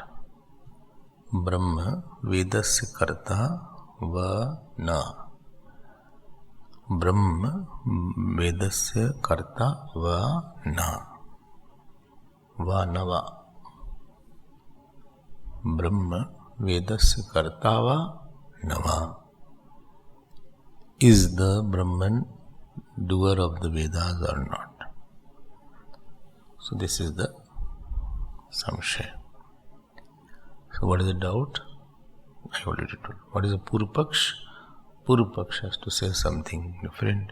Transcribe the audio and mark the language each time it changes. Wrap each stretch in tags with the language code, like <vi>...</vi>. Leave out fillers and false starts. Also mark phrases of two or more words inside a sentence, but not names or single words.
<sa>Brahma Vedasya Karta va na. Brahma Vedasya Karta va na. Va na va. Brahma Vedasya Karta va na va.</sa> <en>Is the Brahman doer of the Vedas or not? So this is the Samshaya. So what is the doubt? I already told. What is the Purupaksh? Purupaksh has to say something different.</en>